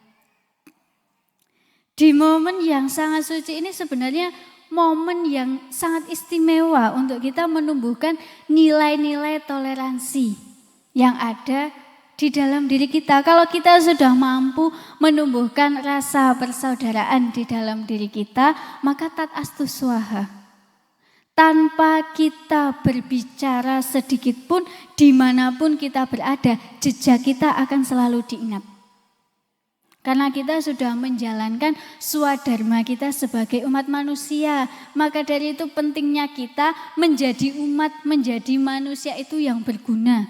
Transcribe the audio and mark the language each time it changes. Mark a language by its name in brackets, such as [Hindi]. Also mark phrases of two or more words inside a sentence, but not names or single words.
[Indonesian] Di momen yang sangat suci ini sebenarnya momen yang sangat istimewa untuk kita menumbuhkan nilai-nilai toleransi yang ada di dalam diri kita. Kalau kita sudah mampu menumbuhkan rasa persaudaraan di dalam diri kita, maka [Sanskrit] tat astu swaha. [Indonesian] Tanpa kita berbicara sedikit pun, dimanapun kita berada, jejak kita akan selalu diingat. Karena kita sudah menjalankan swadharma kita sebagai umat manusia. Maka dari itu pentingnya kita menjadi umat, menjadi manusia itu yang berguna.